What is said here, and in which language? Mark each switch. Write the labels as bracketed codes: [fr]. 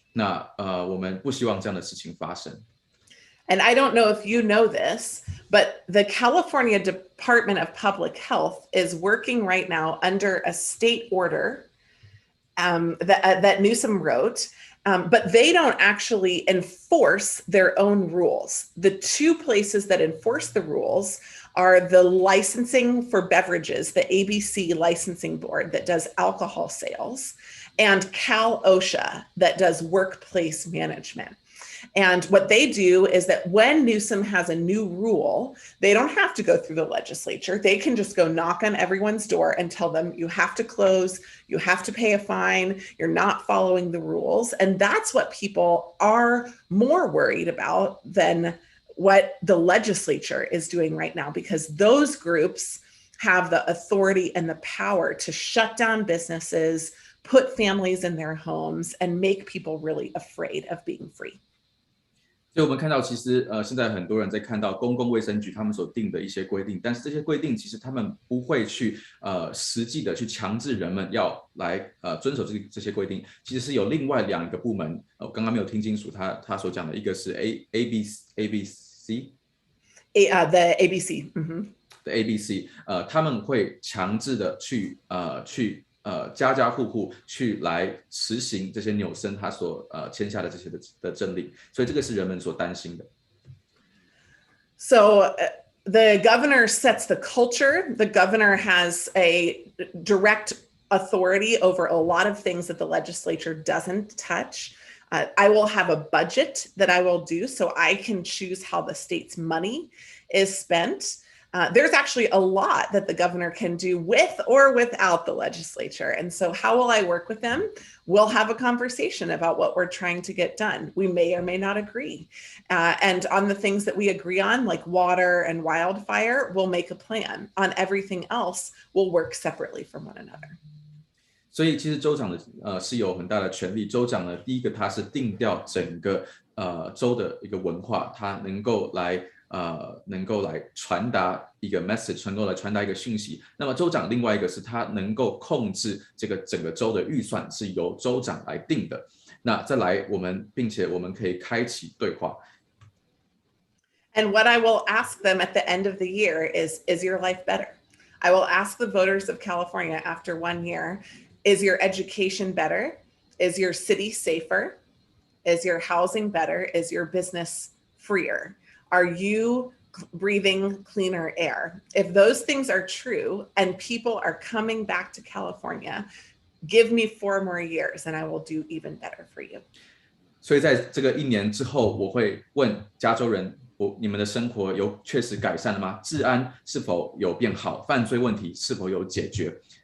[zh] 那我们不希望这样的事情发生。 [en] And I don't know if you know this, but the California Department of Public Health is working right now under a state order that Newsom wrote, but they don't actually enforce their own rules. The two places that enforce the rules are the licensing for beverages, the ABC licensing board that does alcohol sales, and Cal OSHA that does workplace management. And what they do is that when Newsom has a new rule, they don't have to go through the legislature. They can just go knock on everyone's door and tell them, you have to close, you have to pay a fine, you're not following the rules. And that's what people are more worried about than what the legislature is doing right now, because those groups have the authority and the power to shut down businesses, put families in their homes, and make people really afraid of being free. [zh] 所以我们看到，其实现在很多人在看到公共卫生局他们所定的一些规定，但是这些规定其实他们不会去实际的去强制人们要来遵守这些规定，其实是有另外2个部门，我刚刚没有听清楚他所讲的，一个是 ABC [en] the ABC， [zh] 的 ABC， 他们会强制的去家家户户去来实行这些纽森他所签下的这些的政令，所以这个是人们所担心的。 [en] So the governor sets the culture. The governor has a direct authority over a lot of things that the legislature doesn't touch. I will have a budget that I will do, so I can choose how the state's money is spent. There's actually a lot that the governor can do with or without the legislature. And so how will I work with them? We'll have a conversation about what we're trying to get done. We may or may not agree. And on the things that we agree on, like water and wildfire, we'll make a plan. On everything else, we'll work separately from one another. [zh] 所以其实州长是有很大的权利。州长呢，第一个他是定调整个州的一个文化，他能够来传达一个 message， 能够来传达一个讯息。那么州长另外一个是他能够控制这个整个州的预算是由州长来定的。那再来并且我们可以开启对话。 [en] And what I will ask them at the end of the year is your life better? I will ask the voters of California after 1 year, is your education better? Is your city safer? Is your housing better? Is your business freer? Are you breathing cleaner air? If those things are true and people are coming back to California, give me 4 more years and I will do even better for you. [zh] 所以在这个1年之后，我会问加州人，你们的生活有确实改善了吗？治安是否有变好？犯罪问题是否有解决？